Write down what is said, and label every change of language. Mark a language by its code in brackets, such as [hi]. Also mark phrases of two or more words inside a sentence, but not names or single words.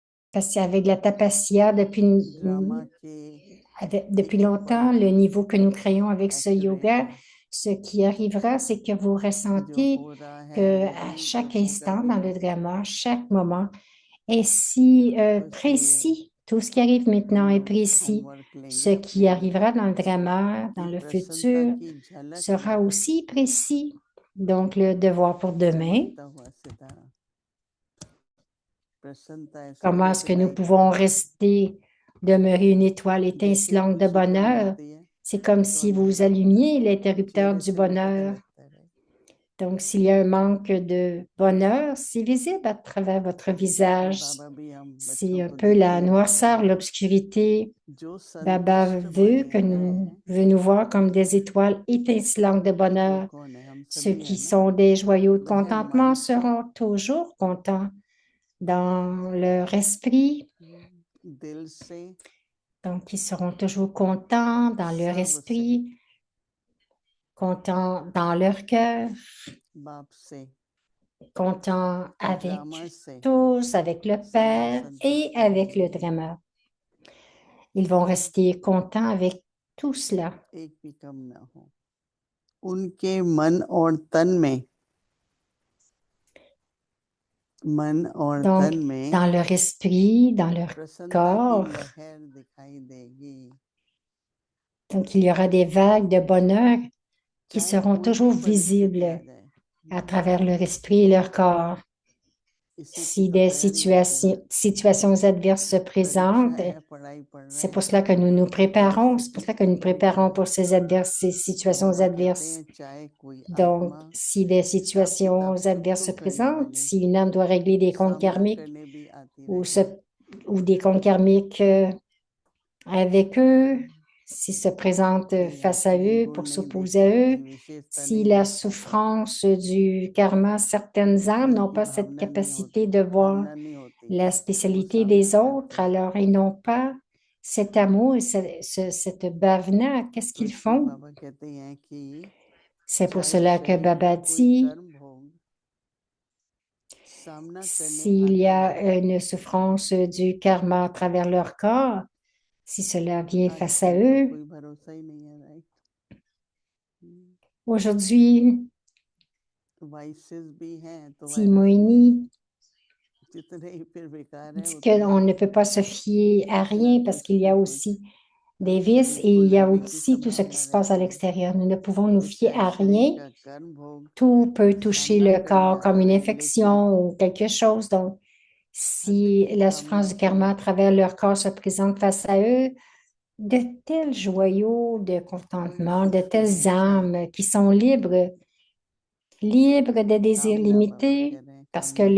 [fr] parce qu'avec la tapacia, [hi] ड्रामा के [fr] depuis [hi] एक एक पल [fr] longtemps, le niveau que nous créons avec ce yoga, [hi] एक्सीलेंट [fr] ce qui arrivera, c'est que vous [hi] जो [fr] ressentez [hi] हो रहा है [fr] que [hi] वो [fr] à [hi] भी [fr] chaque [hi] उसी का [fr] instant [hi] ही [fr] dans le [hi] है। [fr] drama, chaque moment est si [hi] तो इसलिए [fr] précis. Tout ce qui arrive [hi] हम [fr] maintenant est [hi] लोग [fr] précis. [hi] होमवर्क [fr] Ce [hi] लेंगे [fr] qui [hi] अपने लिए [fr] arrivera dans le drama, [hi] कि [fr] dans le [hi] प्रसन्नता [fr] futur, [hi] की झलक [fr] sera [hi] में [fr] aussi précis. Donc, le devoir pour demain, [hi] चमकता हुआ सितारा, प्रसन्नता ऐसे [fr] comment est-ce [hi] एक [fr] que nous [hi] लाइट [fr] pouvons rester, demeurer une étoile [hi] जैसे [fr] étincelante de [hi] खुशी जब [fr] bonheur? [hi] मिलती है [fr] C'est comme [hi] तो [fr] si vous [hi] अंधेरा [fr] allumiez l'interrupteur [hi] चेहरे [fr] du [hi] से भी पता [fr] bonheur. [hi] लगता है। [fr] Donc, s'il y a un manque de bonheur, c'est visible à travers votre [hi] इसलिए [fr] visage. [hi] बाबा भी हम [fr] C'est [hi] बच्चों [fr] un [hi] को [fr] peu la [hi] दिखाई देते [fr] noirceur, [hi] हैं [fr] l'obscurité. [hi] जो [fr] Baba [hi] संतुष्ट बने हैं। [fr] veut nous voir comme des étoiles étincelantes de [hi] वो [fr] bonheur. [hi] कौन है? हम [fr] Ceux [hi] सभी है [fr] qui [hi] ना। [fr] sont des joyaux de [hi] वह [fr] contentement [hi] मन [fr] seront toujours contents dans leur esprit. [hi] दिल से [fr] Donc, ils seront toujours contents dans leur [hi] सबसे [fr] esprit, contents dans leur cœur, [hi] बाप से [fr] contents [hi] ड्रामा [fr] avec [hi] से [fr] tous, avec le [hi] सब [fr] Père et [hi] असंतुष्ट [fr] avec le [hi] रहेंगे। [fr] Drama. Ils vont rester contents avec tout cela. [hi] एक भी कम ना हो उनके मन और तन में, मन और [fr] Donc, [hi] तन में [fr] dans leur esprit, dans leur [hi] प्रसन्नता की [fr] corps, [hi] लहर दिखाई देगी। [fr] donc il y aura des vagues de bonheur qui [hi] चाहे [fr] seront [hi] कोई [fr] toujours [hi] भी परिस्थिति आ [fr] visibles [hi] जाए, [fr] à travers leur esprit et leur corps. [hi] इसी की [fr] Si [hi] तो [fr] des [hi] तैयारी होती है। [fr] situations adverses se [hi] परीक्षा [fr] présentent, [hi] है, पढ़ाई पढ़ [fr] c'est [hi] रहे [fr] pour [hi] हैं, [fr] cela que nous nous [hi] तो [fr] préparons, c'est pour [hi] परिस्थिति [fr] cela que nous [hi] पूरी [fr] préparons [hi] तरह। [fr] pour ces situations [hi] बाबा कहते [fr] adverses. [hi] हैं चाहे कोई [fr] Donc, [hi] आत्मा [fr] si des [hi] हिसाब [fr] situations [hi] किताब खुद [fr] adverses [hi] तो [fr] se [hi] करने [fr] présentent, [hi] वाली, [fr] si une âme doit régler des comptes [hi] सामना [fr] karmiques [hi] करने भी आती [fr] ou, [hi] रहे। [fr] ou des comptes karmiques avec eux, s'ils se présentent [hi] कोई [fr] face à [hi] असली [fr] eux [hi] गुण [fr] pour [hi] नहीं [fr] s'opposer à [hi] देखता, [fr] eux, [hi] कोई विशेषता [fr] si [hi] नहीं [fr] la [hi] देखता, [fr] souffrance du karma, certaines âmes n'ont [hi] उनकी [fr] pas cette [hi] भावना नहीं [fr] capacité [hi] होती, [fr] de voir [hi] भावना नहीं होती, [fr] la [hi] वो [fr] spécialité [hi] सामना [fr] des [hi] करते [fr] autres, [hi] हैं। [fr] alors ils n'ont pas cet amour et cette bhavana. Qu'est-ce [hi] तो [fr] qu'ils [hi] इसलिए [fr] font? [hi] बाबा कहते हैं कि [fr] C'est pour [hi] चाहे [fr] cela que [hi] शरीर [fr] Baba [hi] का कोई [fr] dit, [hi] कर्म भोग सामना करने [fr] s'il y [hi] आता है, [fr] a une souffrance du karma à travers leur corps, si cela vient face à [hi] आजकल तो [fr] eux, [hi] कोई भरोसा ही नहीं है, राइट। [fr] aujourd'hui, [hi] वाइसेस भी हैं तो वायरस भी है, [fr] Timoini [hi] जितने ही फिर बेकार है [fr] dit [hi] उतने [fr] qu'on [hi] ही [fr] ne peut pas se fier à [hi] कुछ ना [fr] rien parce [hi] कुछ [fr] qu'il y [hi] ना [fr] a [hi] कुछ [fr] aussi des vices [hi] शरीर [fr] et [hi] को [fr] il y a [hi] लगने की [fr] aussi tout ce qui [hi] संभावना [fr] se passe à [hi] रहती है। [fr] l'extérieur. Nous ne pouvons nous [hi] तो [fr] fier [hi] चाहे [fr] à [hi] शरीर [fr] rien. [hi] का कर्म भोग [fr] Tout peut toucher [hi] सामना [fr] le [hi] करने [fr] corps comme [hi] आता [fr] une [hi] है, लेकिन [fr] infection ou quelque chose. Donc, [hi] हद [fr] si [hi] की [fr] la [hi] कामना [fr] souffrance du [hi] से [fr] karma à travers leur corps se présente face à eux, de tels joyaux de [hi] कोई [fr] contentement, de [hi] सूक्ष्म [fr] telles [hi] इच्छा, [fr] âmes qui sont libres, libres des désirs [hi] कामना बाबा कह [fr] limités, [hi] रहे हैं, [fr] parce que